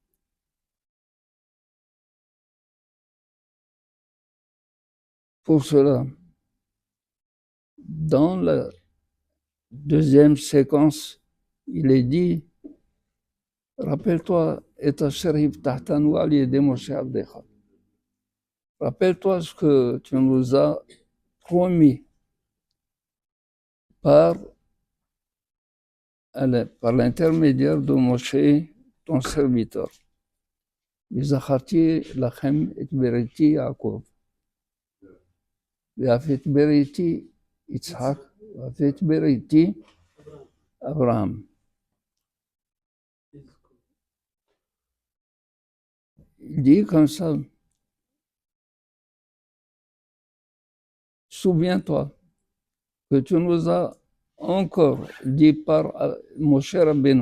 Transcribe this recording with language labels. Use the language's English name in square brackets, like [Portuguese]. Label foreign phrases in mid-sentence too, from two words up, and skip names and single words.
[French] Pour cela, dans la deuxième séquence, il est dit, rappelle-toi, et rappelle-toi ce que tu nous as promis par l'intermédiaire de Moshe, ton serviteur. [Hebrew] וזכרתי לכם את בריתי יעקב. ואף את בריתי יצחק, ואף את בריתי אברהם. [French] Il dit comme ça, souviens-toi que tu nous as encore dit par Moshe Rabbeinu.